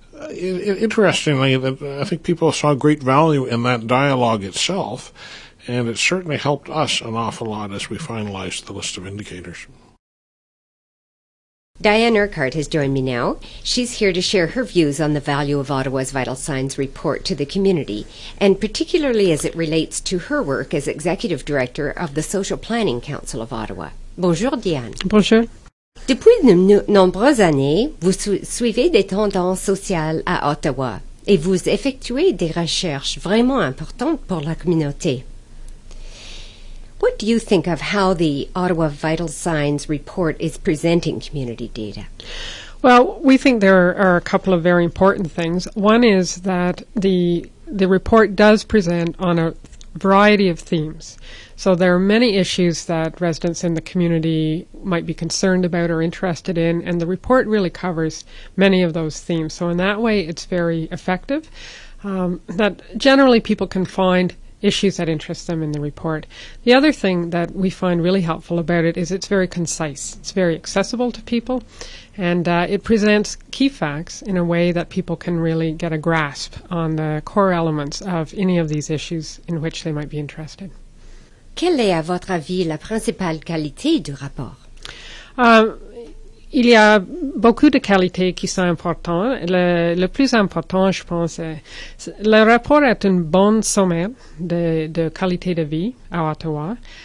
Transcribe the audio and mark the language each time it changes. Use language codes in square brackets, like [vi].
[en] Interestingly, I think people saw great value in that dialogue itself, and it certainly helped us an awful lot as we finalized the list of indicators. Diane Urquhart has joined me now. She's here to share her views on the value of Ottawa's Vital Signs report to the community, and particularly as it relates to her work as Executive Director of the Social Planning Council of Ottawa. [fr] Bonjour, Diane. Bonjour. Depuis de nombreuses années, vous suivez des tendances sociales à Ottawa et vous effectuez des recherches vraiment importantes pour la communauté. [en] What do you think of how the Ottawa Vital Signs report is presenting community data? Well, we think there are a couple of very important things. One is that the report does present on a variety of themes. So there are many issues that residents in the community might be concerned about or interested in, and the report really covers many of those themes. So in that way, it's very effective. That generally people can find issues that interest them in the report. The other thing that we find really helpful about it is it's very concise. It's very accessible to people, and it presents key facts in a way that people can really get a grasp on the core elements of any of these issues in which they might be interested. [fr] Quelle est, à votre avis, la principale qualité du rapport? il y a beaucoup de qualités qui sont importantes. Le plus important, je pense, le rapport est une bonne sommaire de qualité de vie à Ottawa.